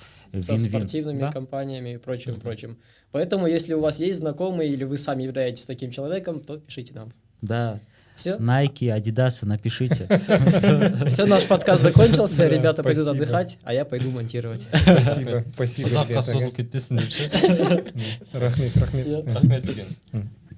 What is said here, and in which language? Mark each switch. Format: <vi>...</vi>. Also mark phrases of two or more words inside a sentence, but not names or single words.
<ru>со спортивными компаниями и прочим. Поэтому, если у вас есть знакомые или вы сами являетесь таким человеком, то пишите нам. Да. Все. Nike, Adidas, напишите. Все, наш подкаст закончился. Ребята пойдут отдыхать, а я пойду монтировать. Спасибо.</ru> <kk>Ұзаққа созылып кетпесін деп ше. Рахмет. Рахмет үлкен.</kk>